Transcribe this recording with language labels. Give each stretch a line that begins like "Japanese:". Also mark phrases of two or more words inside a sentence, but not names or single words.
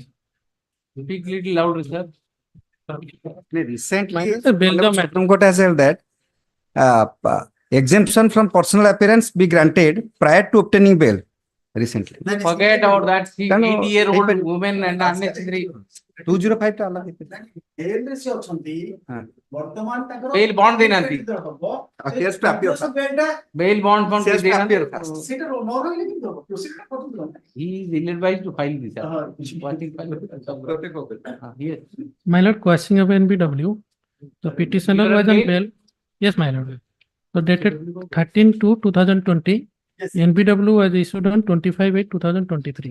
English: Speak little louder, sir. Recently, The Belgium matter. Supreme Court has held that exemption from personal appearance be granted prior to obtaining bail. Recently. Forget about that. See, No, no, 80-year-old woman and unnecessary.
Odia: 205 ଟା ଅଲଗା ଜେଲ ରେ ସେ ଅଛନ୍ତି ବର୍ତ୍ତମାନ ତାଙ୍କର
English: Bail bond
Odia: ଦେଇନାହାନ୍ତି।
English: Yes, to appear, sir. Bail bond Yes, to appear.
Odia: ସେଇଟା ନ ରହିଲେ କେମିତି ହବ? Procedure ଟା କଟୁଥିବ।
English: He is ill-advised to file this. Quashing file. Yes. My lord, quashing of NBW, the petitioner You are was on bail? bail. Yes, my lord. So dated 13/2/2020. Yes. NBW was issued on 25/8/2023.